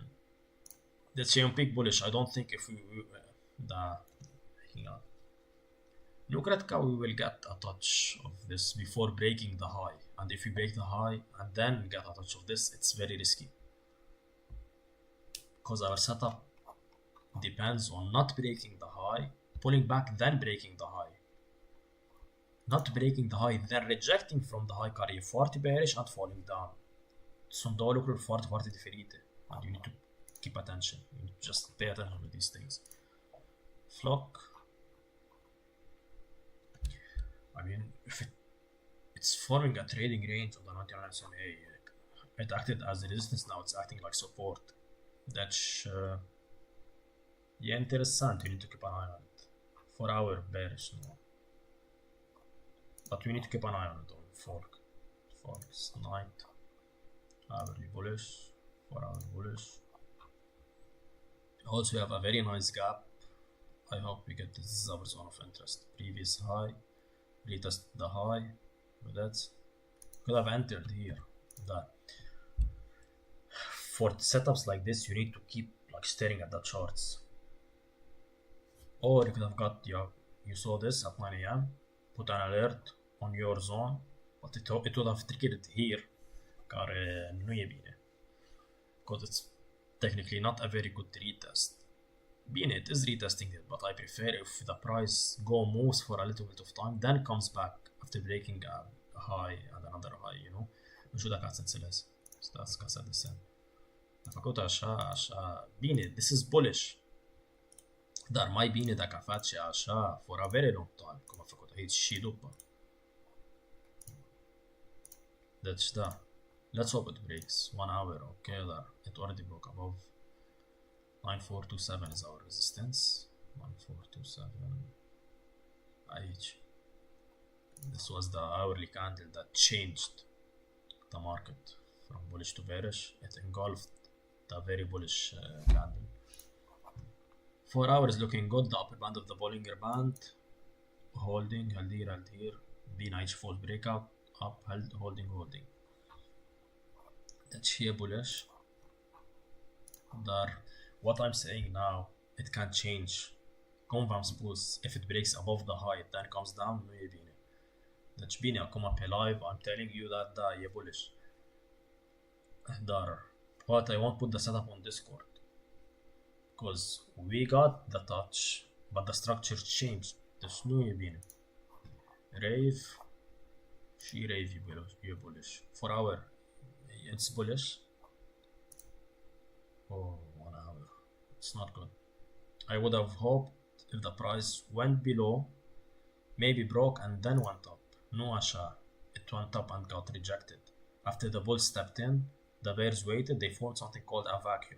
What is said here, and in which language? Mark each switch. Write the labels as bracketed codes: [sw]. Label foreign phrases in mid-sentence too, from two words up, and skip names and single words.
[en] That's a big bullish. I don't think if [ro] nu cred că [en] we will get a touch of this before breaking the high. And if we break the high and then we get a touch of this, it's very risky. Because our setup depends on not breaking the high, pulling back, then breaking the high. Not breaking the high, then rejecting from the high, [ro] care e foarte bearish [en] and falling down. [ro] Sunt două lucruri foarte, foarte diferite. [en] And you need to keep attention. You need to just pay attention to these things. Flock. I mean, if it's forming a trading range on the 99 SMA, it acted as a resistance, now it's acting like support. [ro] That's e interesant, [en] you need to keep an eye on it. 4 hour bearish, no. But we need to keep an eye on it on forks, night, hourly bullish, 4 hour bullish. Also we have a very nice gap. I hope we get this is our zone of interest. Previous high, retest the high, but that's could have entered here. That for setups like this you need to keep like staring at the charts. Or you could have got you saw this at 9 a.m. put an alert on your zone, but it would have triggered here [ro] care nu e bine, [en] because it's technically not a very good retest. Bine, it is retesting it, but I prefer if the price moves for a little bit of time, then comes back after breaking a high and another high, you know. [ro] Nu știu dacă ați înțeles. Stați ca să desen. A făcut așa, bine, [en] this is bullish. [ro] Dar mai bine dacă face așa [en] for a very long time, [ro] cum a făcut aici și după. Deci da, [en] let's hope it breaks 1 hour, ok, dar it already broke above 9427 is our resistance. [ro] 9427 aici. [en] This was the hourly candle that changed the market from bullish to bearish. It engulfed the very bullish candle. 4 hours looking good. The upper band of the Bollinger Band holding, held here. [ro] Bine aici [en] false breakout, up, held, holding. [ro] Deci e bullish. [en] Dar what I'm saying now, it can change. [ro] Cum v-am spus, [en] if it breaks above the high, then comes down, [ro] nu e bine. Deci bine, acum pe live, [en] I'm telling you that [ro] da, e bullish. Dar, [en] but I won't put the setup on Discord. Because we got the touch, but the structure changed. [ro] Deci nu e bine. Rave, și rave e bullish. [en] 4 hour, it's bullish. Oh, 1 hour. It's not good. I would have hoped if the price went below, maybe broke and then went up. [ro] No așa. [en] It went up and got rejected. After the bulls stepped in, the bears waited, they formed something called a vacuum.